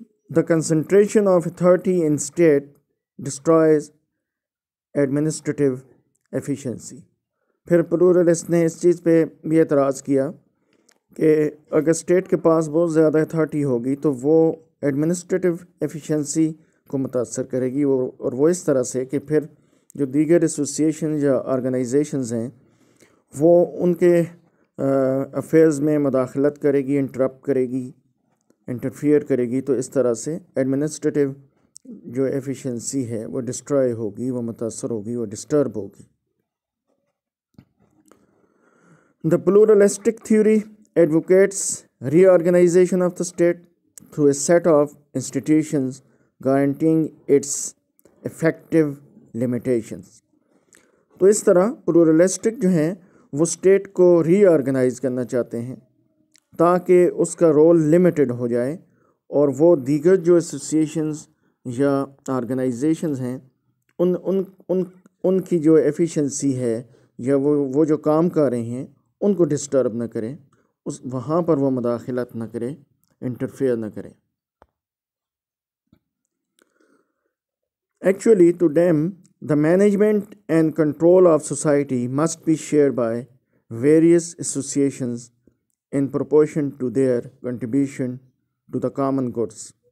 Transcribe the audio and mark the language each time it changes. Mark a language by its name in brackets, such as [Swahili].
[English] The concentration of authority in state destroys administrative efficiency. [Urdu] پھر پلورلسٹ نے اس چیز پہ بھی اعتراض کیا کہ اگر اسٹیٹ کے پاس بہت زیادہ اتھارٹی ہوگی تو وہ ایڈمنسٹریٹو ایفیشنسی کو متاثر کرے گی، اور وہ اس طرح سے کہ پھر جو دیگر ایسوسیشن یا آرگنائزیشنز ہیں وہ ان کے افیئرز میں مداخلت کرے گی، انٹرپٹ کرے گی، انٹرفیئر کرے گی. تو اس طرح سے ایڈمنسٹریٹو جو ایفیشنسی ہے وہ ڈسٹرائے ہوگی، وہ متاثر ہوگی، وہ ڈسٹرب ہوگی. [English] The pluralistic theory advocates reorganization of the state through a set of institutions guaranteeing its effective limitations. [Urdu] تو اس طرح پلورلسٹک جو ہیں وہ اسٹیٹ کو ری آرگنائز کرنا چاہتے ہیں تاکہ اس کا رول لمیٹڈ ہو جائے، اور وہ دیگر جو ایسوسیشنز یا آرگنائزیشنز ہیں ان کی جو ایفیشنسی ہے یا وہ جو کام کر رہے ہیں ان کو ڈسٹرب نہ کریں، وہاں پر وہ مداخلت نہ کرے، انٹرفیئر نہ کرے. [English] Actually, to them, the management and control of society must be shared by various associations in proportion to their contribution to the common goods.